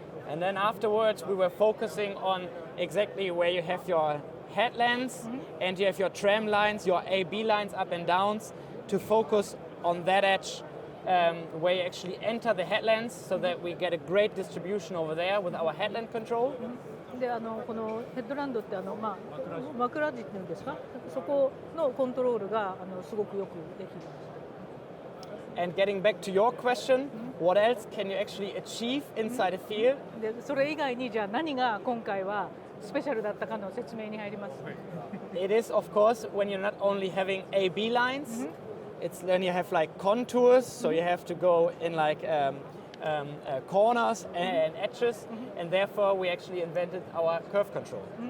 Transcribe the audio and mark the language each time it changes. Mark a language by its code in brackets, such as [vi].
[en] And then afterwards we were focusing on exactly where you have your headlands and you have your tram lines, your AB lines up and downs, to focus on that edge where you actually enter the headlands so that we get a great distribution over there with our headland control. [ja] でこのヘッドランドって枕地っていうんですか、そこのコントロールがすごくよくできています。 [en] And getting back to your question, what else can you actually achieve inside a field? [ja] でそれ以外にじゃあ何が今回はスペシャルだったかの説明に入ります。 [en] It is, of course, when you're not only having AB lines, it's when you have like contours, so you have to go in like corners and edges, and therefore we actually invented our curve control.